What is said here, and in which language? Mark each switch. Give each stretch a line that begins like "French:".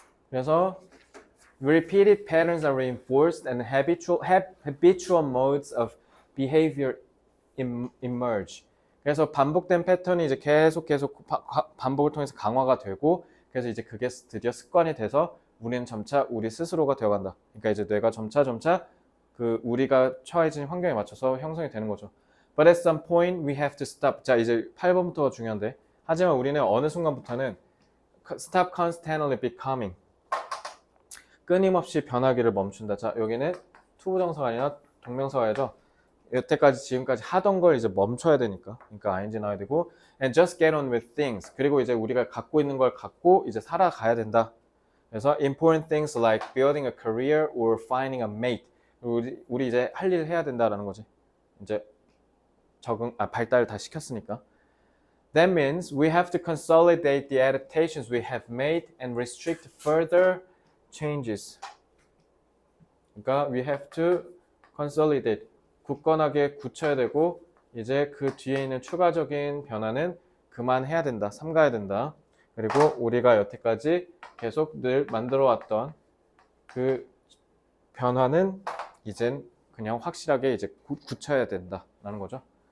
English: 그래서 repeated patterns are reinforced and habitual modes of behavior emerge.
Korean: 그래서 반복된 패턴이 이제 계속 반복을 통해서 강화가 되고 그래서 이제 그게 드디어 습관이 돼서 우리는 점차 우리 스스로가 되어간다. 그러니까 이제 뇌가 점차 그 우리가 처해진 환경에 맞춰서 형성이 되는 거죠.
English: But at some point we have to stop.
Korean: 자 이제 8번부터가 중요한데 하지만 우리는 어느 순간부터는
English: stop constantly becoming,
Korean: 끊임없이 변하기를 멈춘다. 자 여기는 투부정사가 아니라 동명사가야죠. 여태까지 지금까지 하던 걸 이제 멈춰야 되니까 그러니까 ing 나와야 되고
English: and just get on with things,
Korean: 그리고 이제 우리가 갖고 있는 걸 갖고 이제 살아가야 된다.
English: 그래서 important things like building a career or finding a mate,
Korean: 우리 이제 할 일을 해야 된다라는 거지. 이제 발달을 다 시켰으니까.
English: That means we have to consolidate the adaptations we have made and restrict further changes.
Korean: 그러니까
English: we have to consolidate,
Korean: 굳건하게 굳혀야 되고 이제 그 뒤에 있는 추가적인 변화는 그만해야 된다, 삼가야 된다. 그리고 우리가 여태까지 계속 늘 만들어왔던 그 변화는 이젠 그냥 확실하게 이제 굳혀야 된다라는 거죠.